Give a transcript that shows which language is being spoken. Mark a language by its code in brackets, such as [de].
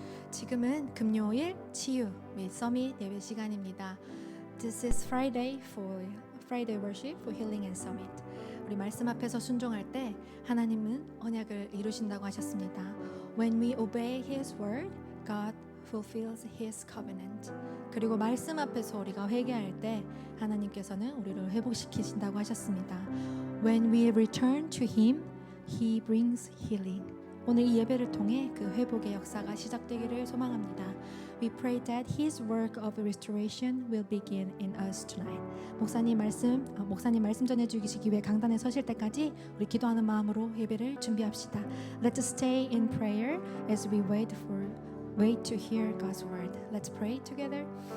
[ko] 지금은 금요일 치유 및 서밋 예배 시간입니다. [en] This is Friday worship for healing and summit. [ko] 우리 말씀 앞에서 순종할 때 하나님은 언약을 이루신다고 하셨습니다. [en] When we obey His word, God fulfills His covenant. [ko] 그리고 말씀 앞에서 우리가 회개할 때 하나님께서는 우리를 회복시키신다고 하셨습니다. [en] When we return to Him, He brings healing. [ko] 오늘 이 예배를 통해 그 회복의 역사가 시작되기를 소망합니다. [en] We pray that His work of restoration will begin in us tonight. [ko] 목사님 말씀 전해주시기 위해 강단에 서실 때까지 우리 기도하는 마음으로 예배를 준비합시다. [en] Let's stay in prayer as we wait to hear God's word. Let's pray together.